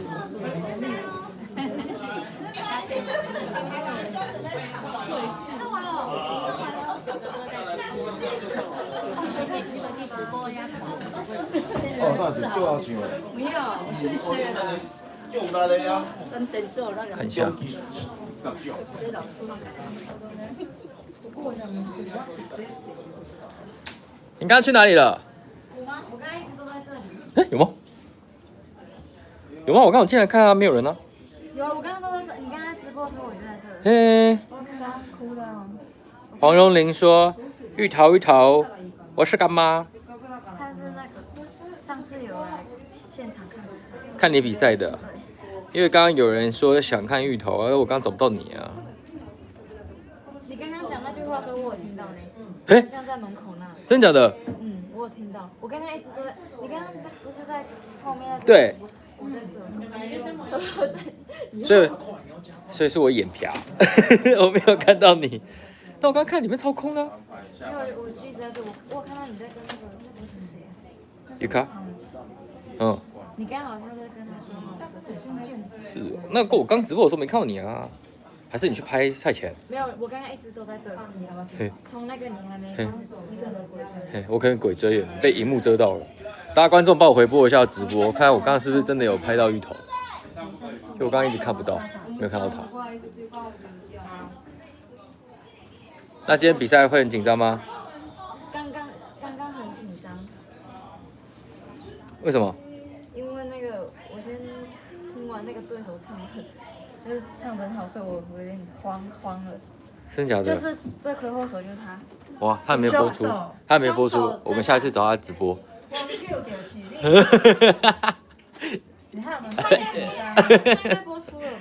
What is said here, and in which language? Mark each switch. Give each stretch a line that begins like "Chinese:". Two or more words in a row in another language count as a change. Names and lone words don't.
Chinese: 哦，那是就要錢了。不要，謝謝了。就那的呀。看一下。你剛剛去哪裡了？我嗎？ 我剛剛一直都在這裡。哎，有嗎？有嗎？我剛好進來看啊，沒有人啊。有，我剛剛都在這。你剛剛直播的時候我就在這。嘿。哭的。黃蓉玲說：“芋頭，我是乾媽。” 他是那個上次有來現場看比賽。看你比賽的，因為剛剛有人說想看芋頭，而我剛剛找不到你啊。你剛剛講那句話的時候，我有聽到呢。哎，像在門口那裡。真假的？嗯，我有聽到。我剛剛一直都在，你剛剛不是在後面？對。我在這。所以是我眼瓢，我沒有看到你。但我剛看裡面超空的。因為我就一直在這，我有看到你在跟那個是誰？尤卡。嗯。你剛好像在跟他說話。是，那個我剛直播的時候沒看到你啊。還是你去拍賽前？沒有，我剛剛一直都在這裡。從那個你還沒開始。我可能鬼遮眼，被熒幕遮到了。大家觀眾幫我回播一下直播，看看我剛剛是不是真的有拍到芋頭。因為我剛剛一直看不到，沒有看到他。那今天比賽會很緊張嗎？剛剛很緊張。為什麼？因為那個我先聽完那個對手唱很。就是唱得很好，所以我有點慌了。真假的？就是這顆後手就是他。哇，他還沒播出，他還沒播出，我們下一次找他直播。你還有沒有？應該播出了吧？